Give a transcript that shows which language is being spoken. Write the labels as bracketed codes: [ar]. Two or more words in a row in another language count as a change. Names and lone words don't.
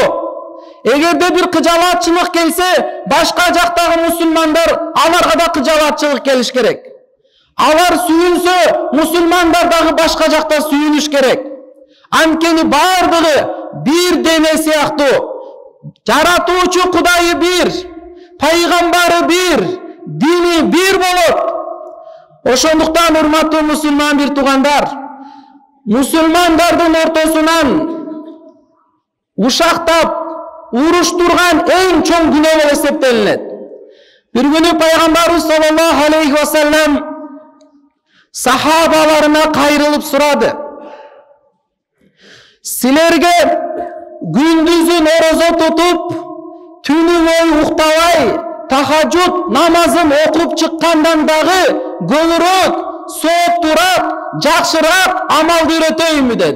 [ky] Эгерде bir кыжалатчылык келсе, башка жактагы мусулмандар аларга да кыжалатчылык келиш керек. Алар сүйүнсө, мусулмандар дагы башка жакта сүйүнүш керек. Анткени бардыгы bir дене сыяктуу. Жаратуучу Кудайы bir, пайгамбары bir, дини bir болот. Ошондуктан урматтуу мусулман bir туугандар, мусулмандардын ортосунан ушактап уруштурган эң чоң күнөө болуп эсептелинет. Bir күнү пайгамбарыбыз [ar] صلى الله عليه وسلم [ky] сахабаларына кайрылып сурады. Силерге gündüzün орозо тутуп, түнү бою уктабай, тахажжуд намазын окуп чыккандан дагы көбүрөөк, сооптураак, жакшыраак амалды үйрөтөйүнбү деди.